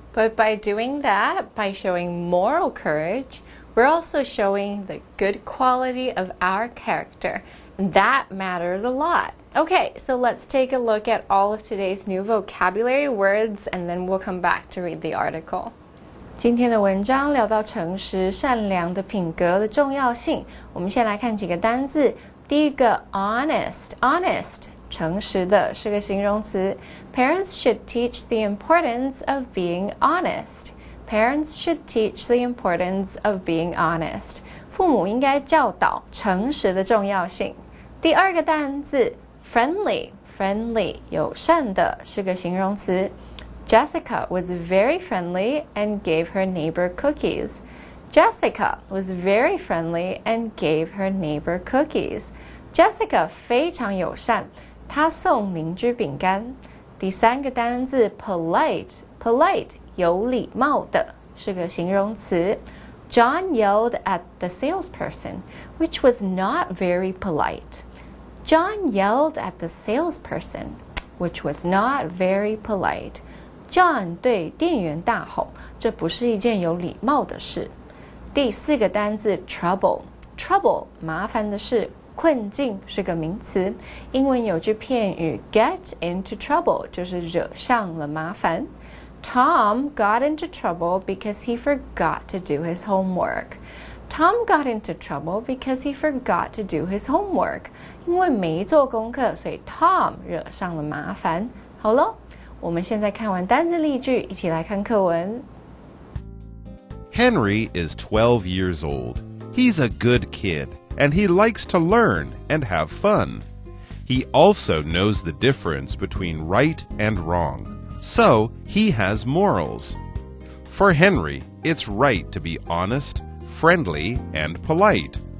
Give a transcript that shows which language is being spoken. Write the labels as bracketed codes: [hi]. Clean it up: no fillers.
[en] But by doing that, by showing moral courage, we're also showing the good quality of our character. And that matters a lot. Okay, so let's take a look at all of today's new vocabulary words and then we'll come back to read the article. [zh] 今天的文章聊到诚实、善良的品格的重要性。我们先来看几个单字。第一个 honest 诚实的是个形容词。 [en] Parents should teach the importance of being honest. Parents should teach the importance of being honest. [zh] 父母应该教导诚实的重要性。第二个单字 friendly 友善的是个形容词。 [en] Jessica was very friendly and gave her neighbor cookies. Jessica was very friendly and gave her neighbor cookies. [zh] Jessica 非常友善，她送邻居饼干。第三个单字 polite 有礼貌的是个形容词。 [en] John yelled at the salesperson, which was not very polite. John yelled at the salesperson, which was not very polite. [zh] John 对店员大吼，这不是一件有礼貌的事。第四个单字 trouble 麻烦的事。困境是个名词，英文有句片语 [en] get into trouble [zh] 就是惹上了麻烦。 [en] Tom got into trouble because he forgot to do his homework. Tom got into trouble because he forgot to do his homework. [zh] 因为没做功课，所以 Tom 惹上了麻烦。好咯，我们现在看完单字例句，一起来看课文。 [en] Henry is 12 years old. He's a good kid, and he likes to learn and have fun. He also knows the difference between right and wrong, so he has morals. For Henry, it's right to be honest, friendly, and polite.